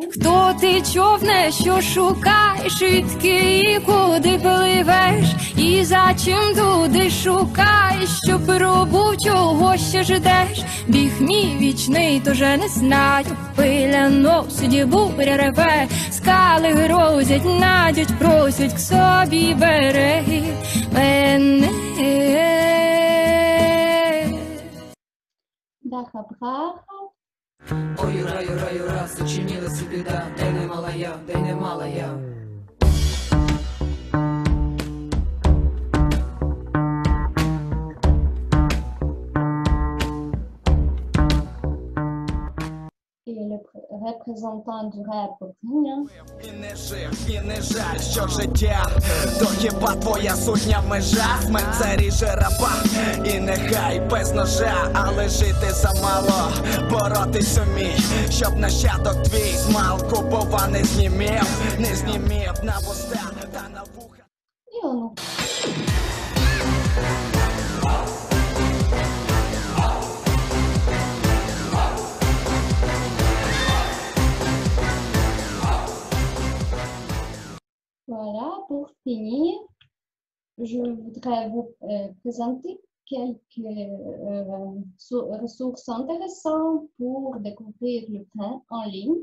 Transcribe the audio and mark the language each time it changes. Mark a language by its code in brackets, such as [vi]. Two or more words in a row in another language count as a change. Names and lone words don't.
[uk] Хто ти, човне, що шукаєш, відки і куди пливеш, і за чим туди шукаєш, що пробув, чого ще ждеш, біг мій вічний, тоже не знаю, пиля носить, буря реве, скали грозять, надять, просять к собі береги мене. Даха Браха. Ой, юра, юра, юра, сочинилась беда, дай не мала я, дай не мала я. [fr] Et le représentant du rap ukrainien. [uk] І не жив, і не жаль, що життя, то хіба твоя сутня межа? Смерть це ріже раба, і нехай без ножа, але жити замало, боротись умій, щоб нащадок твій змалку, бува не знімів на вуста та на вуха. [fr] Et on Voilà, pour finir, je voudrais vous présenter quelques ressources intéressantes pour découvrir le train en ligne.